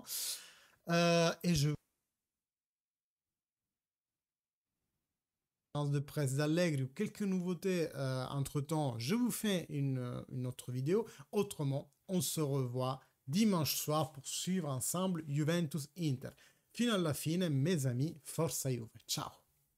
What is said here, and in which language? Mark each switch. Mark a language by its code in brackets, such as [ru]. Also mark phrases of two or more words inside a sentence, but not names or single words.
[fr] Et je de presse d'Allegri ou quelques nouveautés entre temps, je vous fais une autre vidéo. Autrement, on se revoit dimanche soir pour suivre ensemble Juventus Inter. [it] Fino alla fine, [fr] mes amis, [it] forza Juve. Ciao.